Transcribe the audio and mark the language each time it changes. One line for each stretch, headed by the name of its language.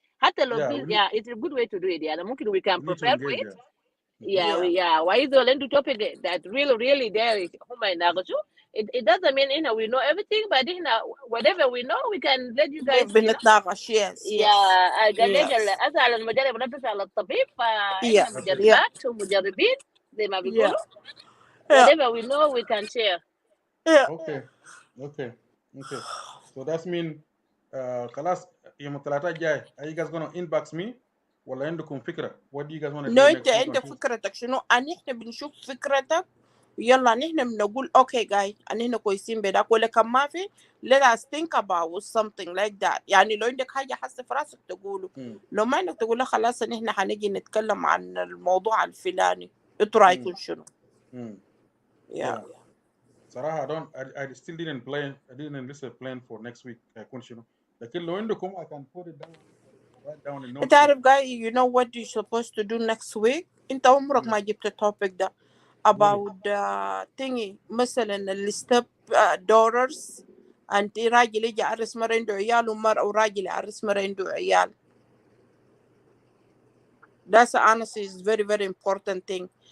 Arabic: حتى لو
English: it's a good way to do it.
Arabic: يعني ممكن
English: we can prepare for it. Yeah. Why is the topic that really there
Arabic: هم يناقشوا?
English: It doesn't mean we know everything, but whatever we know we can let you guys.
Arabic: بنتناقش.
English: Yes.
Arabic: قال لك اسال المجرب ونفس على الطبيب فاحنا مجربات ومجربين زي ما بيقولوا.
English: Whatever we know we can share. Okay. So that means
Arabic: خلاص يوم الثلاثاء الجاي
English: are you guys gonna inbox me
Arabic: ولا عندكم فكرة
English: what do you guys want to do next week?
Arabic: انت فكرتك شنو؟ ان احنا بنشوف فكرتك يلا نحن بنقول اوكي جاي ان احنا كويسين بداك ولا كان ما في
English: let us think about something like that
Arabic: يعني لو عندك حاجة حاسة في راسك تقوله لو ما عندك تقول خلاص ان احنا حنجي نتكلم عن الموضوع الفلاني انتوا رايكم شنو؟ صراحة
English: I still didn't plan for next week
Arabic: هيكون شنو لكن لو عندكم
English: I can put it down in notes.
Arabic: انت عارف جاي
English: you know what you're supposed to do next week
Arabic: انت عمرك ما جبت التوبيك ده
English: about thingy
Arabic: مثلا الستيب daughters انت راجل يجي يعرس مرة عنده عيال وراجل يعرس مرة عنده عيال.
English: That's honestly is very very important thing.